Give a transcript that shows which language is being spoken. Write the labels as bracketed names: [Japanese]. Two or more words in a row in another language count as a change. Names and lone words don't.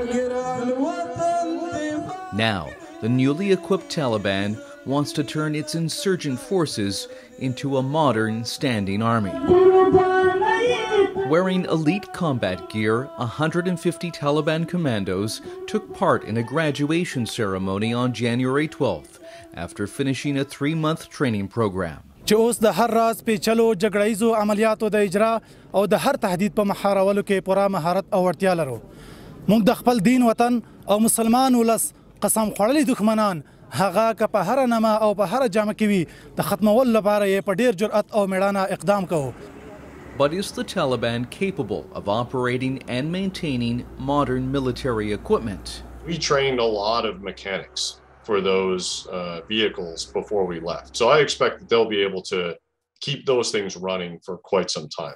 [English] Now, the newly equipped Taliban wants to turn its insurgent forces into a modern standing army. Wearing elite combat gear, 150 Taliban commandos took part in a graduation ceremony on January 12th after finishing a 3-month training program. [Pashto] چې اوس د هر راز پیچلو جګړهیزو عملیاتو د اجرا او د هر تهدید په مهارولو کې پوره مهارت او وړتیا لرو. موږ د خپل دین وطن او مسلمان ولس قسم خوړلي دښمنان هغه که په هر نامه او په هر جامه کې وي د ختمولو لپاره یې په ډېر جرأت او میړانه اقدام کوو. [English] But is the Taliban capable of operating and maintaining modern military equipment? We trained a lot of mechanics for those vehicles before we left. So I expect that they'll be able to keep those things running for quite some time.